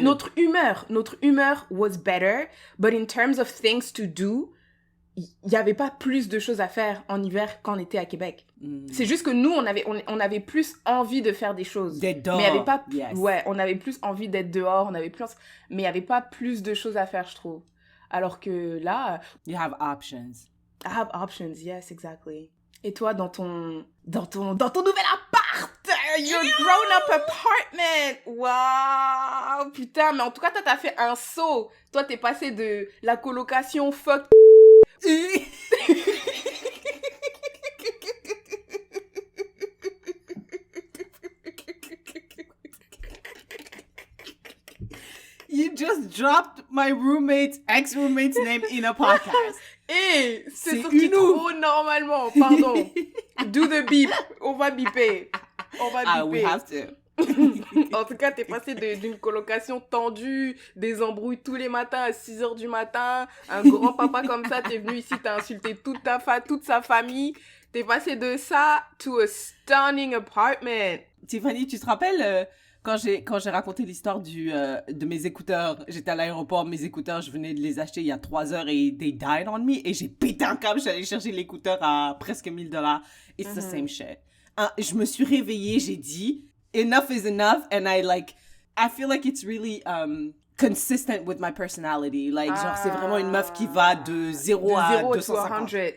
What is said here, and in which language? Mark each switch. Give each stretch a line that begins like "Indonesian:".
French: Notre humeur
English: was better, but in terms of things to do,
French: il y avait pas plus de choses à faire en hiver qu'en été à Québec. C'est juste que nous, on avait plus envie de faire des choses. D'être dehors. Mais il y avait pas...
English: Yes.
French: Ouais, on avait plus envie d'être dehors, mais il y avait pas plus de choses à faire, je trouve. Alors que là...
English: You have options. I have options, yes, exactly.
French: Et toi, dans ton nouvel appart,
English: your grown-up apartment,
French: wow, putain, mais en tout cas, toi, t'as fait un saut. Toi, t'es passé de la colocation fuck.
English: You just dropped my ex-roommate's name in a podcast.
French: Et c'est sorti trop normalement, pardon.
English: Do the beep,
French: on va biper.
English: Ah, we have to.
French: En tout cas, t'es passé d'une colocation tendue, des embrouilles tous les matins à 6h du matin, un grand papa comme ça, t'es venu ici, t'as insulté toute sa famille. T'es passé de ça
English: to a stunning apartment.
French: Tiffany, tu te rappelles quand j'ai raconté l'histoire de mes écouteurs, j'étais à l'aéroport, mes écouteurs, je venais de les acheter il y a 3 heures et
English: they died on me
French: et j'ai pété un câble, j'allais chercher l'écouteur à presque $1,000.
English: It's the same shit.
French: Je me suis réveillée, j'ai dit
English: enough is enough and I feel like it's really consistent with my personality.
French: Like genre c'est vraiment une meuf qui va de 0 à 250.